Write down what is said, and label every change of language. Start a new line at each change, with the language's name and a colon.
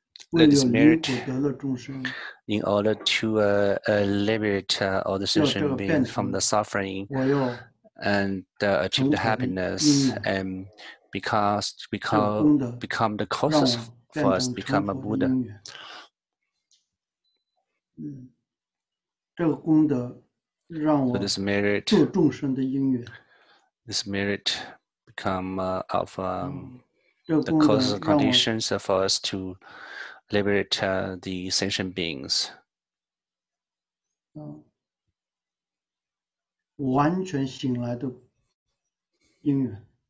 English: Let this merit in order to liberate all the sentient beings from the suffering and achieve the happiness, and because become the causes for us to become a Buddha.
Chinese: 这个功德让我做众生的因缘。
English: This merit become of the causes and conditions for us to liberate the sentient beings.
Chinese: 完全醒来的因缘。